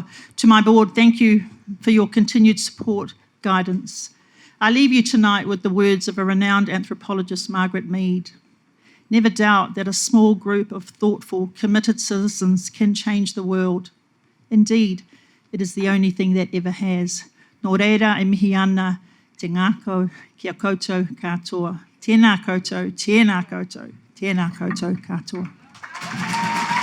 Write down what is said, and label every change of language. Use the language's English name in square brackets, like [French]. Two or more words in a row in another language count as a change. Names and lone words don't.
[English] To my board, thank you for your continued support, guidance. I leave you tonight with the words of a renowned anthropologist, Margaret Mead. Never doubt that a small group of thoughtful, committed citizens can change the world. Indeed, it is the only thing that ever has. [Māori] Nō reira e mihi ana, te ngākau kia koutou katoa. Tēnā koutou, tēnā koutou, tēnā koutou katoa.